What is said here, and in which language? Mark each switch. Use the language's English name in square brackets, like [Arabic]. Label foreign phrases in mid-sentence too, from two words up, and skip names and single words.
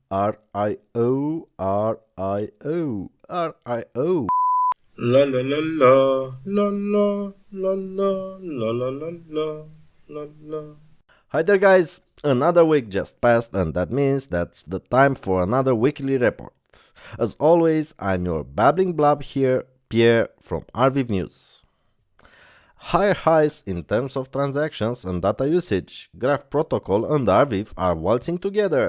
[English] R-I-O, R-I-O, R-I-O. La la la la la la la la la la la la la la. Hi there guys, another week just passed and that means that's the time for another weekly report. As always, I'm your babbling blob here, Pierre from Arweave News. Higher highs in terms of transactions and data usage, Graph Protocol and Arweave are waltzing together.